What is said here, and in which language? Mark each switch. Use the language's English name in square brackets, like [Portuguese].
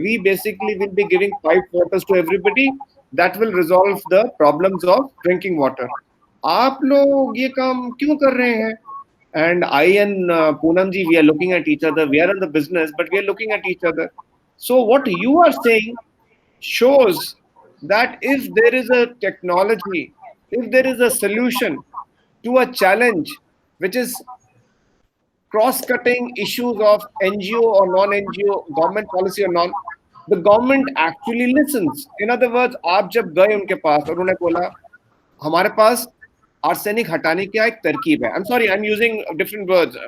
[English] We basically will be giving piped waters to everybody. That will resolve the problems of drinking water. [Hindi] आप लोग ये काम क्यों कर रहे हैं? [English] And I and Poonam ji, we are looking at each other. We are in the business, but we are looking at each other. So what you are saying shows that if there is a technology, if there is a solution to a challenge which is cross-cutting issues of NGO or non-NGO, government policy or non, the government actually listens. In other words, [Hindi] आप जब गए उनके पास और उन्होंने बोला हमारे पास arsenic हटाने की एक तरकीब है. [English] I'm sorry, I'm using different words.